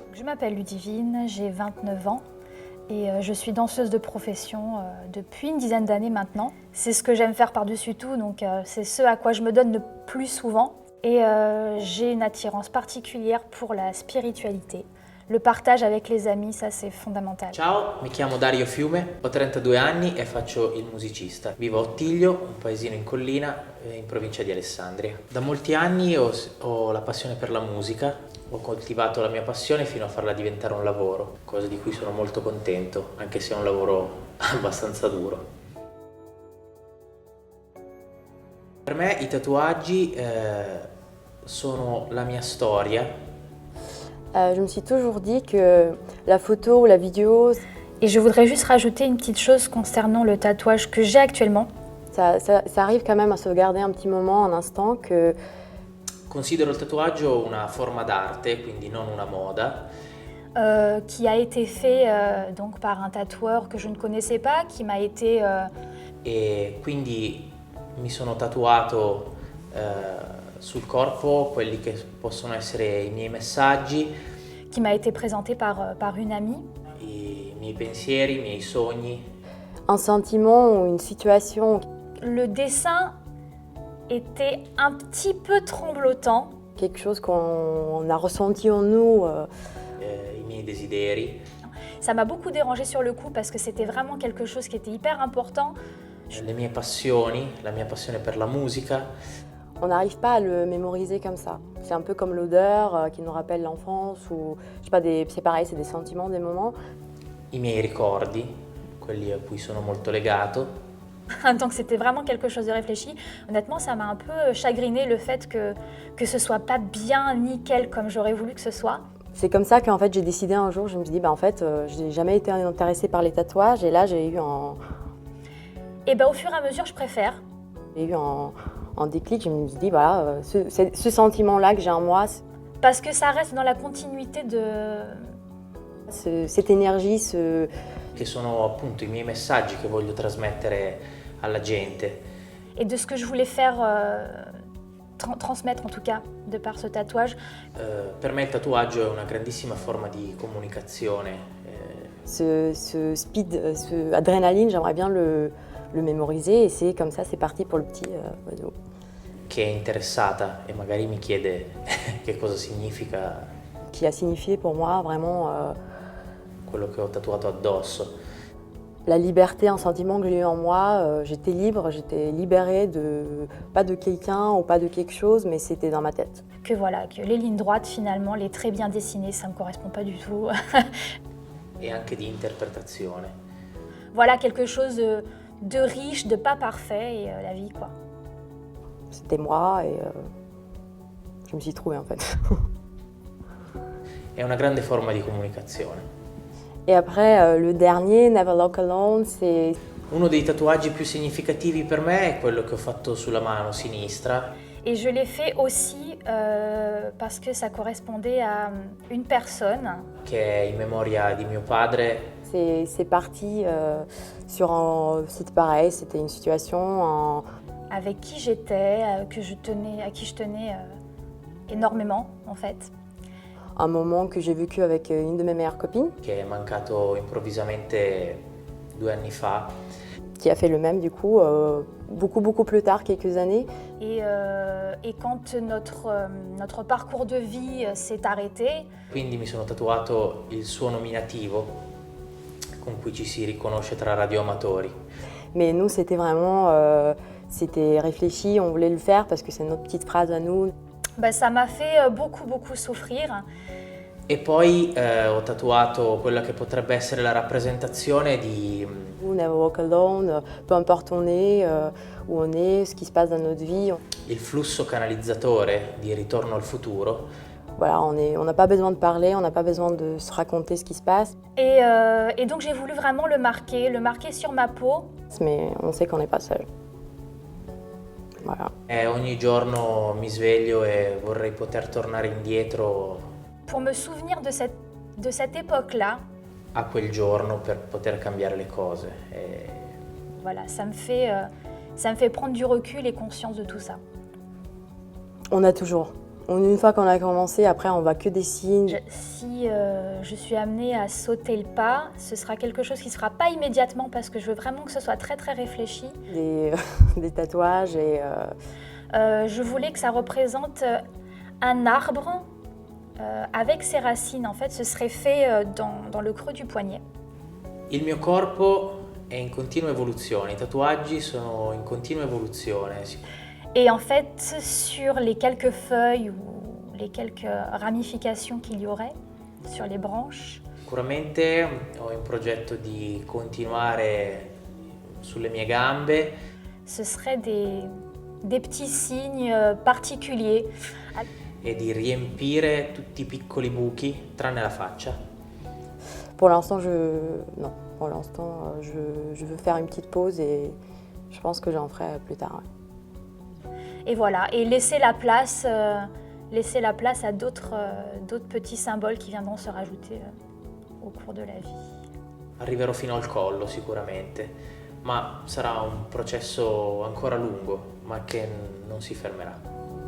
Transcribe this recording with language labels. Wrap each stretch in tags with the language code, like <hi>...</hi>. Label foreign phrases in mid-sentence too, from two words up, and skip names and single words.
<fr>Je m'appelle Ludivine, j'ai 29 ans et je suis danseuse de profession depuis une dizaine d'années maintenant. C'est ce que j'aime faire par-dessus tout, donc c'est ce à quoi je me donne le plus souvent. Et j'ai une attirance particulière pour la spiritualité. Le partage avec les amis, ça c'est fondamental.</fr> <it>Ciao, mi chiamo Dario Fiume, ho 32 anni e faccio il musicista. Vivo a Ottiglio, un paesino in collina in provincia di Alessandria. Da molti anni ho la passione per la musica, ho coltivato la mia passione fino a farla diventare un lavoro, cosa di cui sono molto contento, anche se è un lavoro abbastanza duro. Per me i tatuaggi sono la mia storia.</it> <fr>Je me suis toujours dit que la photo ou la vidéo, Et je voudrais juste rajouter une petite chose concernant le tatouage que j'ai actuellement. ça arrive quand même à se garder un petit moment, un instant, que</fr> <it>Considero il tatuaggio una forma d'arte, quindi non una moda.</it> <fr>Qui a été fait donc par un tatoueur que je ne connaissais pas, qui m'a été</fr> <it>E quindi mi sono tatuato sul corpo quelli che possono essere i miei messaggi,</it> <fr>présenté par une amie.</fr> <it>i miei pensieri, i miei sogni.</it> <fr>un sentiment ou une situation, Le dessin était un petit peu tremblotant, quelque chose qu'on a ressenti en nous.</fr> <it>I miei desideri,</it> <fr>ça m'a beaucoup dérangée sur le coup parce que c'était vraiment quelque chose qui était hyper important.</fr> <it>le mie passioni, la mia passione per la musica,</it> <fr>On n'arrive pas à le mémoriser comme ça. C'est un peu comme l'odeur qui nous rappelle l'enfance ou, je sais pas, c'est pareil, c'est des sentiments, des moments.</fr> <it>i miei ricordi, quelli a cui sono molto legato.</it> <fr>Donc c'était vraiment quelque chose de réfléchi. Honnêtement, ça m'a un peu chagriné le fait que ce soit pas bien nickel comme j'aurais voulu que ce soit. C'est comme ça qu'en fait j'ai décidé un jour, je me suis dit, en fait, je n'ai jamais été intéressée par les tatouages et là j'ai eu Et ben au fur et à mesure, je préfère. un déclic, je me suis dit, voilà, ce sentiment-là que j'ai en moi, Parce que ça reste dans la continuité de... cette énergie,</fr> <it>Che sono appunto i miei messaggi che voglio trasmettere alla gente.</it> <fr>Et de ce que je voulais faire transmettre en tout cas de par ce tatouage.</fr> <it>Per me il tatuaggio è una grandissima forma di comunicazione.</it> <fr>ce speed, ce adrénaline, j'aimerais bien le mémoriser et c'est comme ça, c'est parti pour le petit oiseau.</fr> <it>Che è interessata e magari mi chiede che cosa significa</it> <fr>Qui a signifié pour moi vraiment</fr> <it>quello che ho tatuato addosso.</it> <fr>la liberté, un sentiment que j'ai eu en moi. J'étais libre, j'étais libérée pas de quelqu'un ou pas de quelque chose, mais c'était dans ma tête. Que voilà, que les lignes droites finalement, les traits bien dessinés, ça me correspond pas du tout.</fr> <it>E anche di interpretazione.</it> <fr>Voilà quelque chose de riche, de pas parfait et la vie quoi. C'était moi et je me suis trouvée en fait.</fr> <it>È una grande forma di comunicazione.</it> <fr>Et après, le dernier,</fr> <en>Never Walk Alone,</en> <fr>c'est</fr> <it>Uno dei tatuaggi più significativi per me è quello che ho fatto sulla mano sinistra,</it> <fr>Et je l'ai fait aussi parce que ça correspondait à une personne.</fr> <it>che è in memoria di mio padre.</it> <fr>c'est parti sur c'était pareil, c'était une situation, Avec qui j'étais, à qui je tenais énormément en fait. un moment que j'ai vécu avec une de mes meilleures copines,</fr> <it>Che è mancato improvvisamente 2 anni fa.</it> <fr>qui a fait le même du coup, beaucoup plus tard, quelques années. Et quand notre parcours de vie s'est arrêté,</fr> <it>Quindi mi sono tatuato il suo nominativo con cui ci si riconosce tra radioamatori.</it> <fr>Mais nous, c'était vraiment, c'était réfléchi, on voulait le faire parce que c'est notre petite phrase à nous. bah, ça m'a fait beaucoup souffrir.</fr> <it>E poi ho tatuato quella che potrebbe essere la rappresentazione di</it> <en>Never Walk Alone,</en> <fr>peu importe où on est, ce qui se passe dans notre vie.</fr> <it>il flusso canalizzatore di Ritorno al futuro.</it> <fr>Voilà, on n'a pas besoin de parler, on n'a pas besoin de se raconter ce qui se passe, Et donc j'ai voulu vraiment le marquer sur ma peau. mais on sait qu'on n'est pas seul. Voilà.</fr> <it>E ogni giorno mi sveglio e vorrei poter tornare indietro</it> <fr>Pour me souvenir de cette époque-là,</fr> <it>a quel giorno per poter cambiare le cose.</it> <fr>Voilà, ça me fait prendre du recul et conscience de tout ça. On a toujours. Une fois qu'on a commencé, après on voit que des signes. Si je suis amenée à sauter le pas, ce sera quelque chose qui ne sera pas immédiatement parce que je veux vraiment que ce soit très très réfléchi. Des tatouages et... Je voulais que ça représente un arbre avec ses racines. En fait, ce serait fait dans le creux du poignet.</fr> <it>Il mio corpo è in continua evoluzione, i tatuaggi sono in continua evoluzione.</it> <fr>Et en fait, sur les quelques feuilles ou les quelques ramifications qu'il y aurait sur les branches,</fr> <it>Sicuramente ho in progetto di continuare sulle mie gambe</it> <fr>ce seraient des petits signes particuliers.</fr> <it>e di riempire tutti i piccoli buchi tranne la faccia.</it> <fr>Pour l'instant, non. Pour l'instant, je veux faire une petite pause et je pense que j'en ferai plus tard. Ouais. Et voilà, et laisser la place à d'autres petits symboles qui viendront se rajouter au cours de la vie.</fr> <it>Arriverò fino al collo sicuramente, ma sarà un processo ancora lungo, ma che non si fermerà.</it>